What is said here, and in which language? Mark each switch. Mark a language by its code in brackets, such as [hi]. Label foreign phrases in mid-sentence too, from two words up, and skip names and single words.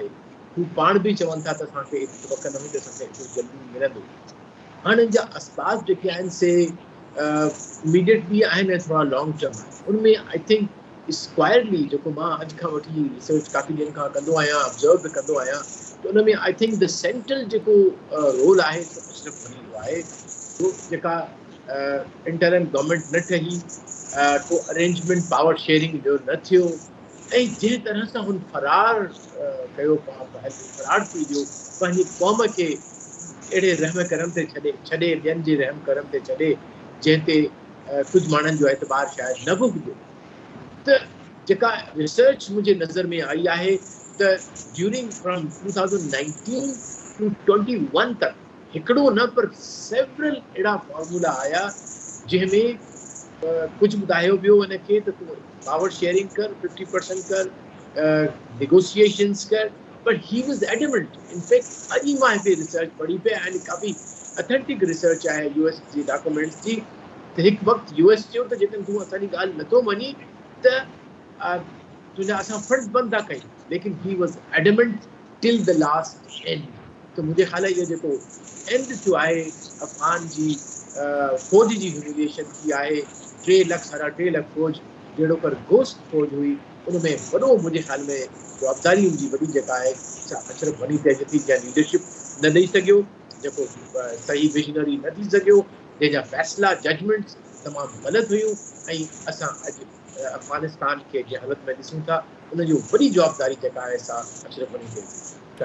[sd] हू पाण बि चवनि था त असांखे एतिरो वक़्तु न हुई त असांखे एतिरो जल्दी मिलंदो। हाणे जा असबाब जेके आहिनि से इमीडिएट बि आहिनि ऐं थोरा [en] long term [sd] आहिनि। उनमें [en] I think squarely [sd] जेको मां अॼु खां वठी रिसर्च काफ़ी ॾींहंनि खां कंदो आहियां, ऑब्ज़र्व बि कंदो आहियां, त उन में [en] I think the central [sd] जेको रोल आहे सिर्फ़ु वञी जो आहे, वो जेका [en] interim government [sd] न ठही, को [en] arrangement power sharing [sd] जो न थियो, ऐं जंहिं तरह सां हुन फरार कयो, फरार थी वियो, पंहिंजी क़ौम खे अहिड़े रहम करम ते छॾे ॿियनि जे रहम करम ते छॾे जंहिं ते कुझु माण्हुनि जो एतबार शायदि न बि हुजे। त जेका रिसर्च मुंहिंजे नज़र में आई आहे त [en] during from 2019 to 21 [sd] तक हिकिड़ो न पर सेवरल अहिड़ा फॉर्मूला आया जंहिंमें कुझु ॿुधायो वियो हिनखे त तूं [en] power sharing [sd] कर, 50% कर, नेगोशिएशंस कर, [en] but he was adamant. [sd] इनफैक्ट अॼु मां हिते रिसर्च पढ़ी पिया ऐं काफ़ी [en] authentic research [sd] आहे US जी डॉक्यूमेंट्स जी, त हिकु वक़्तु US चयो त जेकॾहिं तूं असांजी ॻाल्हि नथो मञी त तुंहिंजा असां फंड्स बंदि था कयूं, [en] लेकिन he was adamant till the last end। [sd] त मुंहिंजे ख़्याल इहो जेको एंड थियो आहे अफ़गान जी फ़ौज जी ह्यूमिलिएशन थी आहे, 3 लख 3.5 लख फ़ौज जहिड़ो कर गोश्त फ़ौज हुई, उनमें वॾो मुंहिंजे ख़्याल में जवाबदारी हुनजी वॾी जेका आहे अशरफ गनी ते अची जंहिं लीडरशिप न ॾेई सघियो, जेको सही विजनरी न थी सघियो, जंहिंजा फ़ैसिला जजमेंट्स तमामु ग़लति हुयूं, ऐं असां अॼु अफ़गानिस्तान खे जंहिं हालत में ॾिसूं था, उनजो वॾी जवाबदारी जेका आहे सा अशरफ गनी ते।